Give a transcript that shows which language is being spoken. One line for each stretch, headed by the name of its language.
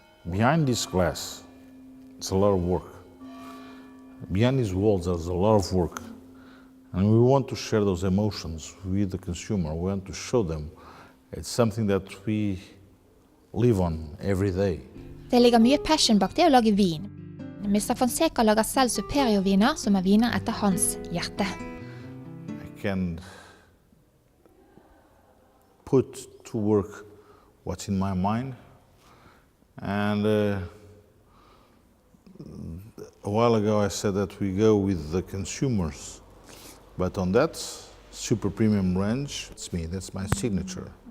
English: Behind this glass, it's a lot of work. Behind these walls, there's a lot of work. And we want to share those emotions with the consumer. We want to show them it's something that we live on every day.
Norwegian: Det ligger mye passion bak det å lage vin. Mr. Fonseca lager selv superiorviner som er viner etter hans hjerte.
English: I can put to work what's in my mind. And a while ago I said that we go with the consumers. But on that super premium range, it's me, that's my signature.